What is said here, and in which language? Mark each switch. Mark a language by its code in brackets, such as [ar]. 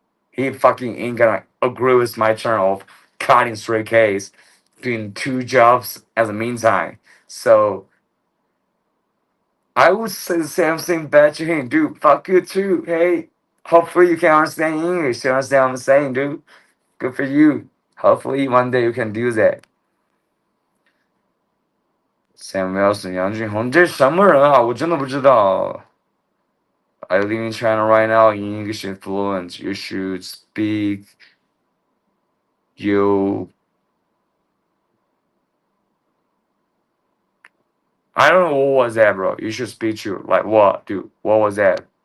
[en] He fucking ain't gonna agree with my turn of cutting 3Ks, doing two jobs at the meantime. So I would say the same thing back to him, dude. Fuck you too. Hey, hopefully you can understand English. You understand what I'm saying, dude? Good for you. Hopefully one day you can do that. [zh] Sam Wilson, 杨俊宏，这什么人啊？我真的不知道。 [en] I live in China right now. English is fluent. You should speak. You. I don't know what was that, bro. You should speak to like what, dude? What was that?